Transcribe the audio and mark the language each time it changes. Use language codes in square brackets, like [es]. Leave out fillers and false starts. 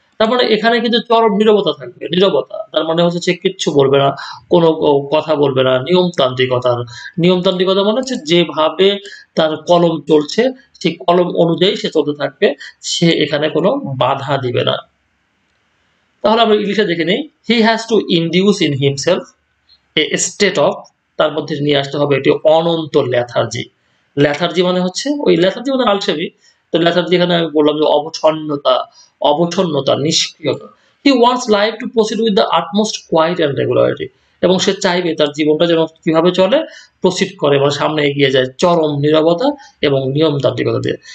[bn] তার মানে এখানে কিন্তু চরম নীরবতা থাকবে। নীরবতা। তার মানে হচ্ছে সে কিচ্ছু বলবে না, কোনো কথা বলবে না। নিয়মতান্ত্রিকতা মানে হচ্ছে যেভাবে তার কলম চলছে সেই কলম অনুযায়ী সে চলতে থাকবে। সে এখানে কোনো বাধা দিবে না। তাহলে আমরা ইংলিশে দেখে নেই। [en] He has to induce in himself a state of [bn] তার মধ্যে নিয়ে আসতে হবে একটি অনন্ত লেথার্জি। লেথার্জি মানে হচ্ছে ওই লেথার্জি মানে আলসেমি। তো লেথার্জি এখানে আমি বললাম যে অবসন্নতা, নিষ্ক্রিয়তা। [en] He wants life to proceed with the utmost quiet and regularity [bn] এবং সে চাইবে তার জীবনটা যেন কিভাবে চলে প্রসিড করে মানে সামনে এগিয়ে যায় চরম নীরবতা এবং নিয়মতান্ত্রিকতা দিয়ে।